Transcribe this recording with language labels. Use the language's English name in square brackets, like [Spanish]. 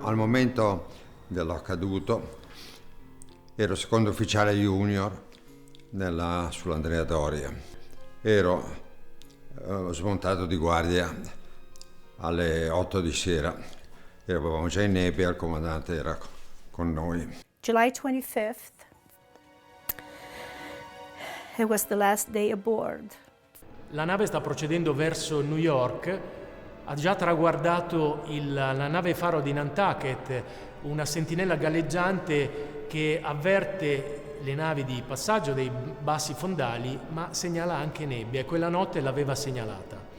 [Italian] Al momento dell'accaduto ero secondo ufficiale junior sull'Andrea Doria. Ero smontato di guardia alle 8 di sera. Eravamo già in nebbia, il comandante era con noi. [English] July 25th, it was the last day aboard. [Italian] La nave sta procedendo verso New York, ha già traguardato la nave faro di Nantucket, una sentinella galleggiante che avverte le navi di passaggio dei bassi fondali, ma segnala anche nebbia e quella notte l'aveva segnalata.